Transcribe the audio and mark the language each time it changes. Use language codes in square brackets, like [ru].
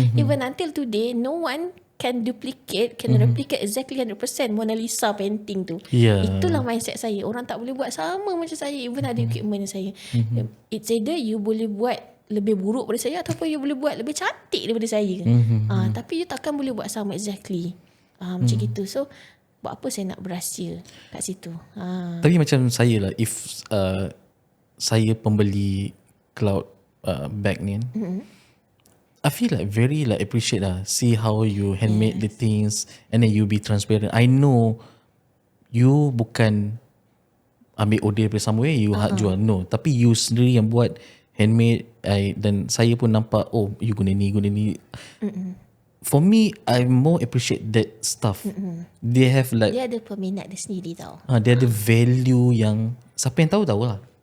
[en] Even until today, no one can replicate exactly 100% Mona Lisa painting [ms] tu. Itulah mindset saya. Orang tak boleh buat sama macam saya, [en] even [ms] ada equipment saya. [en] It's either you [ms] boleh buat lebih buruk daripada saya, ataupun you boleh buat lebih cantik daripada saya. Tapi you takkan boleh buat sama [en] exactly. [ms] Macam gitu. So buat apa saya nak berahsia kat situ. Tapi macam saya lah, [en] if saya pembeli Cloud bag ni, I feel like very like appreciate lah, see how you handmade the things, and then you be transparent. I know you [ms] bukan ambil order dari somewhere you jual, no, tapi you sendiri yang buat handmade. Dan saya pun nampak, oh you guna ni. [en] For me, I more appreciate that stuff. They have like, [ms] dia ada peminat dia sendiri tau. Dia ada value yang siapa yang tahu lah.